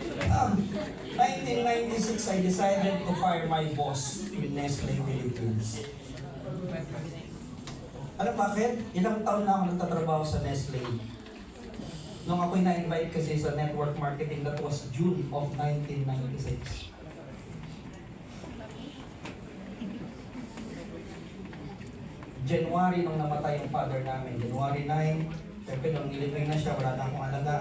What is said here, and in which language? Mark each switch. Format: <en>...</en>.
<en>Um, 1996, I decided to fire my boss in Nestle Philippines.</en> <tl>Alam bakit? Ilang taon na ako nagtatrabaho sa Nestle. Nung ako'y na-invite kasi sa</tl> <en>network marketing, that was June of 1996.</en> <tl>January nung namatay yung father namin. January 9, siyempre nung nilibing na siya, wala na akong alaga.</tl>